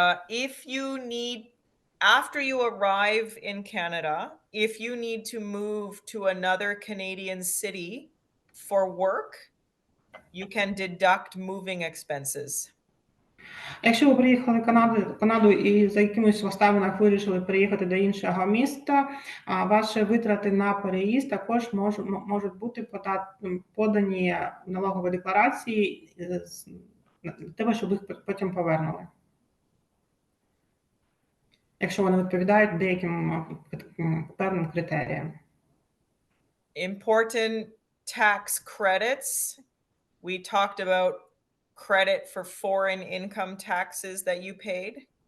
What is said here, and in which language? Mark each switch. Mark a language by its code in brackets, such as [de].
[en] If you need, after you arrive in Canada, if you need to move to another Canadian city for work, you can deduct moving expenses. [uk] Якщо ви приїхали в Канаду і за якимось обставинах вирішили переїхати до іншого міста, ваші витрати на переїзд також можуть бути подані в налоговій декларації для того, щоб їх потім повернули. Якщо вони відповідають деяким певним критеріям. [en] Important tax credits. We talked about credit for foreign income taxes that you paid.